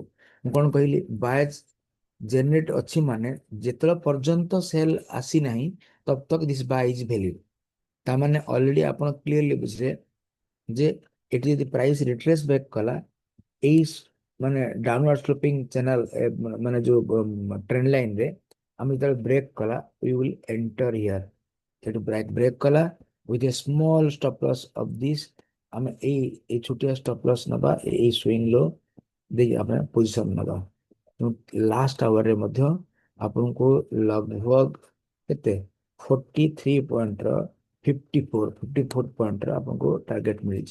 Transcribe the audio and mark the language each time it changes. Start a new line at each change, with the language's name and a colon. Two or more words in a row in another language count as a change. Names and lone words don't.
Odia: ମୁଁ କ'ଣ କହିଲି,
English: buys generate
Odia: ଅଛି ମାନେ ଯେତେବେଳେ ପର୍ଯ୍ୟନ୍ତ ସେଲ୍ ଆସିନାହିଁ
Hindi: तब तक
English: this buy is valid.
Odia: ତାମାନେ ଅଲରେଡି ଆପଣ କ୍ଲିୟରଲି ବୁଝିଲେ ଯେ ଏଠି ଯଦି
English: price retrace back
Odia: କଲା, ଏଇ ମାନେ
English: downward sloping channel
Odia: ମାନେ ଯୋଉ
English: trend line
Odia: ରେ ଆମେ ଯେତେବେଳେ ବ୍ରେକ୍ କଲା
English: we will enter here.
Odia: ସେଠୁ ବ୍ରେକ୍ କଲା
English: with a small stop loss of this.
Odia: ଆମେ ଏଇ ଛୋଟିଆ
English: stop loss
Odia: ନବା, ଏଇ
English: swing low
Odia: ଦେଇକି ଆମେ ପୋଜିସନ୍ ନବା।
English: last hourରେ
Odia: ମଧ୍ୟ ଆପଣଙ୍କୁ ଲଗଭଗ କେତେ 43 ପଏଣ୍ଟର 54 ପଏଣ୍ଟର ଆପଣଙ୍କୁ ଟାର୍ଗେଟ ମିଳିଛି।